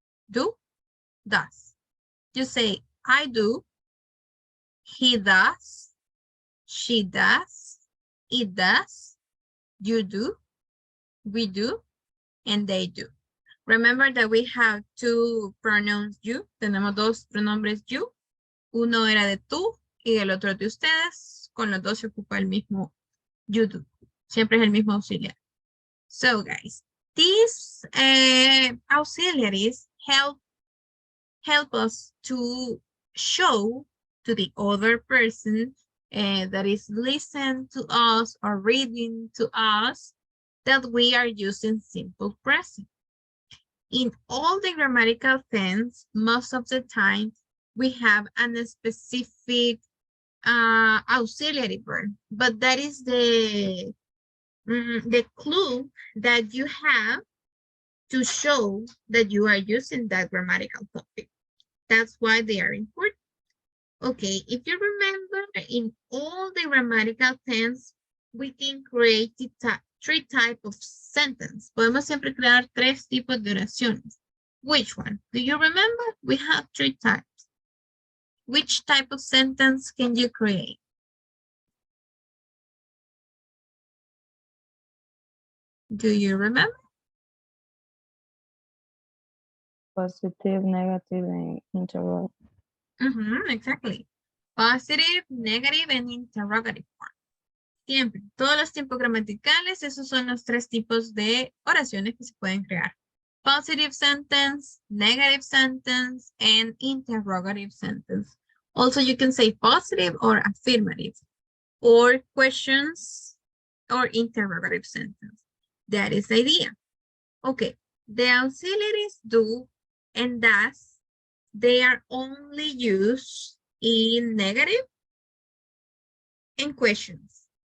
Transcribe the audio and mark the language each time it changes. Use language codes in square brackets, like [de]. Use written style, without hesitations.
[en] Do, does. You say, I do, he does, she does, it does, you do, we do, and they do. Remember that we have two pronouns you. [es] Tenemos dos pronombres you. Uno era de tú y el otro de ustedes. Con los dos se ocupa el mismo you do. Siempre es el mismo auxiliar. [en] So guys, these auxiliaries help us to show to the other person that is listening to us or reading to us that we are using simple present. In all the grammatical tense, most of the time, we have a specific auxiliary verb, but that is the clue that you have to show that you are using that grammatical topic. That's why they are important. Okay, if you remember, in all the grammatical tense, we can create three types of sentence. [es] Podemos siempre crear tres tipos de oraciones. [en] Which one? Do you remember? We have three types. Which type of sentence can you create? Do you remember? Positive, negative, and interrogative. Exactly. Positive, negative, and interrogative form. [es] Siempre. Todos los tiempos gramaticales, esos son los tres tipos de oraciones que se pueden crear. [en] Positive sentence, negative sentence, and interrogative sentence. Also, you can say positive or affirmative, or questions, or interrogative sentence. That is the idea. Okay, the auxiliaries do and does, they are only used in negative and questions.